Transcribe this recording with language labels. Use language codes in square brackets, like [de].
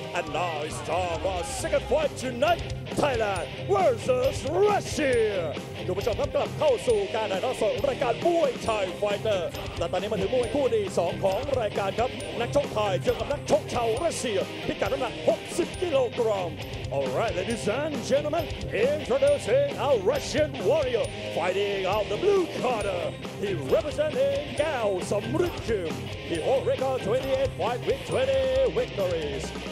[en] And now it's time for our second fight tonight, Thailand versus Russia. [th] คุณผู้ชมครับกลับเข้าสู่การถ่ายทอดสดรายการมวยไทยไฟเตอร์และตอนนี้มาถึงมวยคู่ที่2ของรายการครับนักชกไทยเจอกับนักชกชาวรัสเซียพิกัดน้ำหนัก60 กิโลกรัม [en] Alright, ladies and gentlemen, introducing our Russian warrior fighting out the blue corner. He representing Gao Samrikim. He holds record 28 fights with 20 victories.